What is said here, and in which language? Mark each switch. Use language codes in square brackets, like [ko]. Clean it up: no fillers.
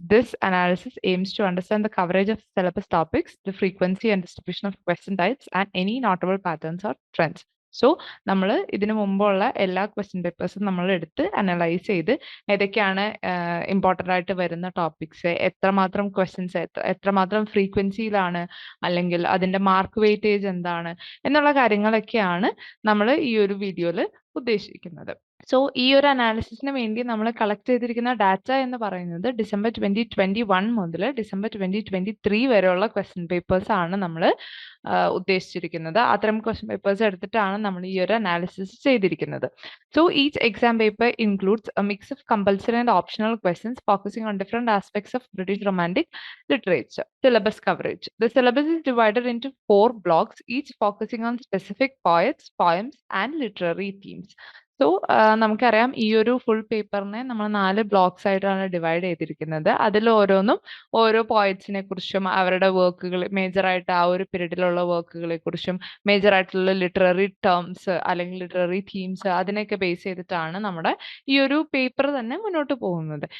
[en] This analysis aims to understand the coverage of syllabus topics, the frequency and distribution of question types, and any notable patterns or trends. [ml] So നമ്മൾ ഇതിനു മുമ്പുള്ള എല്ലാ question പേപ്പേഴ്സും നമ്മൾ എടുത്ത് analyse ചെയ്ത് ഏതൊക്കെയാണ് important ആയിട്ട് വരുന്ന ടോപ്പിക്സ്, എത്രമാത്രം ക്വസ്റ്റ്യൻസ് എത്രമാത്രം ഫ്രീക്വൻസിയിലാണ്, അല്ലെങ്കിൽ അതിൻ്റെ മാർക്ക് വെയിറ്റേജ് എന്താണ് എന്നുള്ള കാര്യങ്ങളൊക്കെയാണ് നമ്മൾ ഈ ഒരു വീഡിയോയിൽ ഉദ്ദേശിക്കുന്നത്. സോ ഈ ഒരു അനാലിസിസിന് വേണ്ടി നമ്മൾ കളക്ട് ചെയ്തിരിക്കുന്ന ഡാറ്റ എന്ന് പറയുന്നത് ഡിസംബർ 2021 മുതൽ ഡിസംബർ 2023 വരെയുള്ള ക്വസ്റ്റ്യൻ പേപ്പേഴ്സ് ആണ് നമ്മൾ ഉദ്ദേശിച്ചിരിക്കുന്നത്. അത്തരം ക്വസ്റ്റ്യൻ പേപ്പേഴ്സ് എടുത്തിട്ടാണ് നമ്മൾ ഈ ഒരു അനാലിസിസ് ചെയ്തിരിക്കുന്നത്. [en] So each exam paper includes a mix of compulsory and optional questions focusing on different aspects of British romantic literature. Syllabus coverage. The syllabus is divided into 4 blocks, each focusing on specific poets, poems, and literary themes. [ml] So നമുക്കറിയാം ഈ ഒരു full പേപ്പറിനെ നമ്മൾ 4 blocks ആയിട്ടാണ് divide ചെയ്തിരിക്കുന്നത്. അതിൽ ഓരോന്നും ഓരോ പോയറ്റ്സിനെ കുറിച്ചും അവരുടെ വർക്കുകൾ, മേജറായിട്ട് ആ ഒരു പീരീഡിലുള്ള വർക്കുകളെ കുറിച്ചും മേജറായിട്ടുള്ള ലിറ്റററി ടേംസ് അല്ലെങ്കിൽ ലിറ്റററി തീംസ് അതിനെയൊക്കെ ബേസ് ചെയ്തിട്ടാണ് നമ്മുടെ ഈ ഒരു പേപ്പർ തന്നെ മുന്നോട്ട് പോകുന്നത്.